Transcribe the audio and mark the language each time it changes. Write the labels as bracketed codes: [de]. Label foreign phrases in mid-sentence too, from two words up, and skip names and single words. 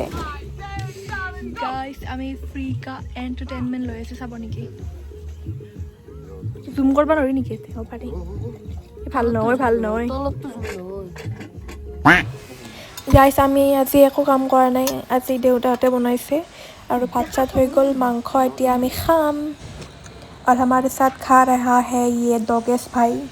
[as] গাইজ আমি [hi] फ़्री का एंटरटेनमेंट [as] লৈ আছোঁ, চাব নেকি? জুম কৰিব নোৱাৰি নেকি? পাৰি। ভাল নহয়। গাইজ আমি আজি একো কাম কৰা নাই, আজি দেউতাহঁতে বনাইছে আৰু ভাত চাত হৈ গ'ল। মাংস এতিয়া আমি খাম। [hi] और हमारे साथ खा रहा है ये दोगेश भाई।